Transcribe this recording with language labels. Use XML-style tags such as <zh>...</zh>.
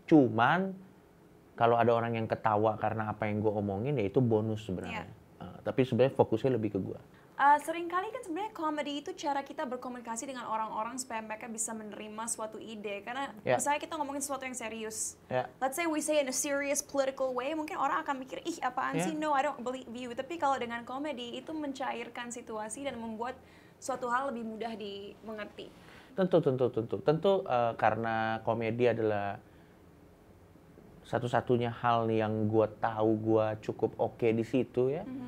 <id>Cuman kalau ada orang yang ketawa karena apa yang gue omongin, ya itu bonus sebenarnya. Tapi sebenarnya fokusnya lebih ke gue. Seringkali kan sebenarnya komedi itu cara kita berkomunikasi dengan orang-orang supaya mereka bisa menerima suatu ide. Karena misalnya kita ngomongin sesuatu yang serius.</id> <en>Let's say we say in a serious political way,</en> <id>mungkin orang akan mikir, ih apaan sih,</id> <en>no I don't believe you.</en> <id>Tapi kalau dengan komedi itu mencairkan situasi dan membuat suatu hal lebih mudah dimengerti. Tentu karena komedi adalah satu-satunya hal yang gue tahu gue cukup oke di situ ya.</id>